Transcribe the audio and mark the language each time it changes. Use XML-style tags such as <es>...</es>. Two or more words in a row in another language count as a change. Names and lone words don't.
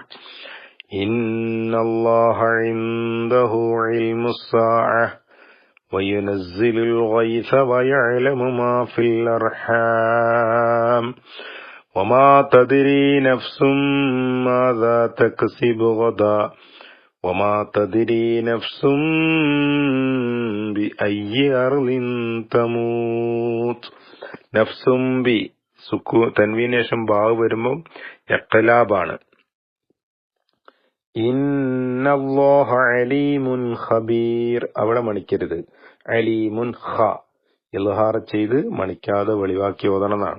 <ar>إن الله عنده علم الساعة وينزل الغيث ويعلم ما في الأرحام وما تدري نفس ماذا تكسب غدا وما تدري نفس بأي أرض تموت.</ar> <ml>നഫ്സും ബി തൻവീന് ശേഷം ബാവ് വരുമ്പോ ഇഖ്ലാബാണ്.</ml> <ar>إن الله عليم خبير</ar> <ml>അവിടെ മണിക്കരുത്. അലീമുൻ ഖ ഇൽഹാർ ചെയ്ത് മണിക്കാതെ വെളിവാക്കി ഓതണമെന്നാണ്.</ml>